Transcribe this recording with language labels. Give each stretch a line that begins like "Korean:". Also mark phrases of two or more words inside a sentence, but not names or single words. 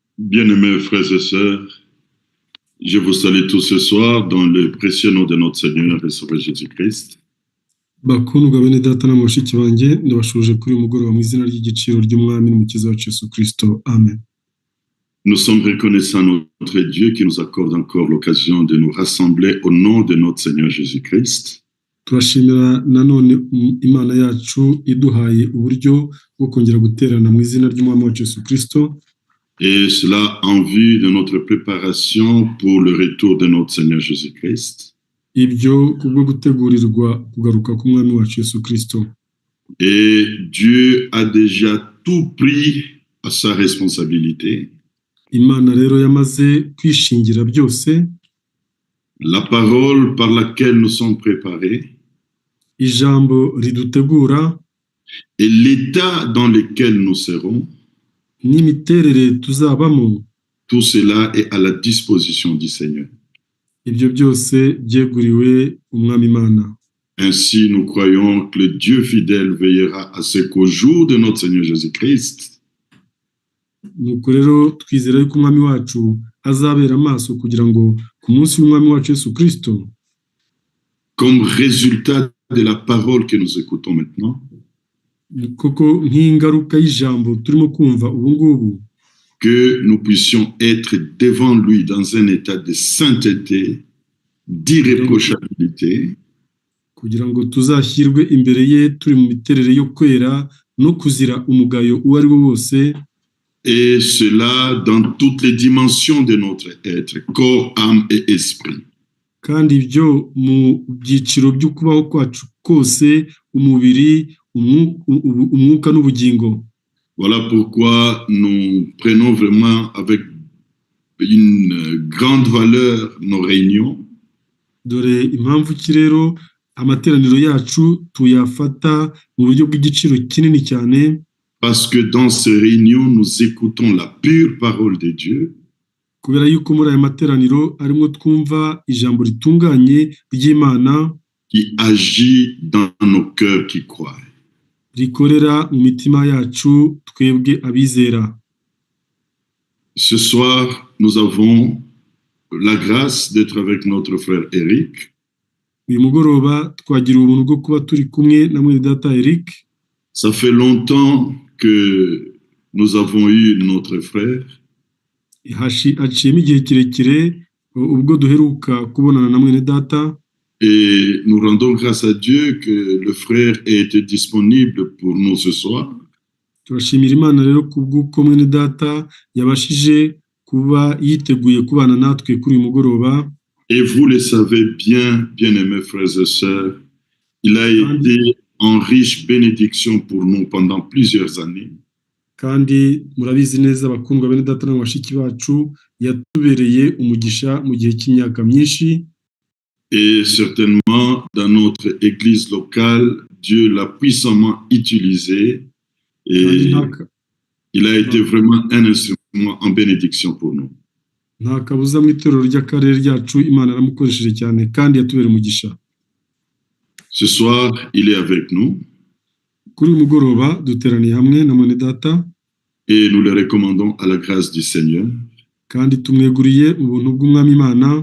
French: Bien-aimés frères et sœurs, je vous salue tous ce soir dans le précieux nom de notre Seigneur et Sauveur Jésus-Christ.
Kinyarwanda: bakundwa bene data na bashiki banjye ndabashuje kuri uyu mugoroba mu izina ry'igiciro ry'umwami n'umukiza wacu Yesu Kristo. Amen.
French: Nous sommes reconnaissants à notre Dieu qui nous accorde encore l'occasion de nous rassembler au nom de notre Seigneur Jésus-Christ.
Kinyarwanda: Turashimira nanone Imana yacu iduhaye uburyo bwo kongera guterana mu izina ry'umwami wacu Yesu Kristo.
French: Et cela en vue de notre préparation pour le retour de notre Seigneur Jésus-Christ.
Kinyarwanda: Ibyo kubwo gutegurirwa kugaruka k'umwami wacu Yesu Kristo.
French: Et Dieu a déjà tout pris à sa responsabilité.
Kinyarwanda: Imana rero yamaze kwishingira byose.
French: La parole par laquelle nous sommes préparés.
Kinyarwanda: Ijambo ridutegura.
French: Et l'état dans lequel nous serons.
Kinyarwanda: N'imiterere tuzabamo.
French: Tout cela est à la disposition du Seigneur.
Kinyarwanda: Ibyo byose byeguriwe umwami Imana.
French: Ainsi, nous croyons que le Dieu fidèle veillera à ce qu'au jour de notre Seigneur Jésus-Christ,
Kinyarwanda: nuko rero twizera yuko umwami wacu azabera amaso kugira ngo ku munsi w'umwami wacu Yesu Kristo,
French: comme résultat de la parole que nous écoutons maintenant,
Kinyarwanda: koko nk'ingaruka y'ijambo turimo kumva ubu ngubu,
French: que nous puissions être devant lui dans un état de sainteté, d'irréprochabilité,
Kinyarwanda: kugira ngo tuzashyirwe imbere ye turi mu miterere yo kwera no kuzira umugayo uwo ari wo wose,
French: et cela dans toutes les dimensions de notre être, corps, âme et esprit.
Kinyarwanda: kandi ibyo mu byiciro by'ukubaho kwacu kose, umubiri, umwuka n'ubugingo.
French: Voilà pourquoi nous prenons vraiment avec une grande valeur nos réunions.
Kinyarwanda: Dore impamvu ki rero amateraniro yacu tuyafata mu buryo bw'igiciro kinini cyane.
French: Parce que dans ces réunions, nous écoutons la pure parole de Dieu.
Kinyarwanda: Kubera yuko muri aya materaniro arimo twumva ijambo ritunganye ry'Imana,
French: qui agit dans nos cœurs qui croient.
Kinyarwanda: rikorera mu mitima yacu twebwe abizera.
French: Ce soir, nous avons la grâce d'être avec notre frère Eric.
Kinyarwanda: Uyu mugoroba twagira ubuntu bwo kuba turi kumwe na mwene data Eric.
French: Ça fait longtemps que nous avons eu notre frère.
Kinyarwanda: Haciyemo igihe kirekire ubwo duheruka kubonana na mwene data.
French: Et nous rendons grâce à Dieu que le frère ait été disponible pour nous ce soir.
Kinyarwanda: Turashimira Imana rero kubw'uko mwene data yabashije kuba yiteguye kubana natwe kuri uyu mugoroba.
French: Et vous le savez bien, bien-aimés frères et sœurs, il a été en riche bénédiction pour nous pendant plusieurs années.
Kinyarwanda: Kandi murabizi neza bakundwa bene data na bashiki bacu, yatubereye umugisha mu gihe cy'imyaka myinshi.
French: Et certainement, dans notre église locale, Dieu l'a puissamment utilisé et il a été vraiment un instrument en bénédiction pour nous.
Kinyarwanda: Nta kabuza mu itorero ry'akarere ryacu Imana yaramukoresheje cyane kandi yatubereye umugisha.
French: Ce soir, il est avec nous.
Kinyarwanda: Kuri uyu mugoroba duteraniye hamwe na mwene data.
French: Et nous le recommandons à la grâce du Seigneur.
Kinyarwanda: Kandi tumweguriye ubuntu bw'umwami Imana.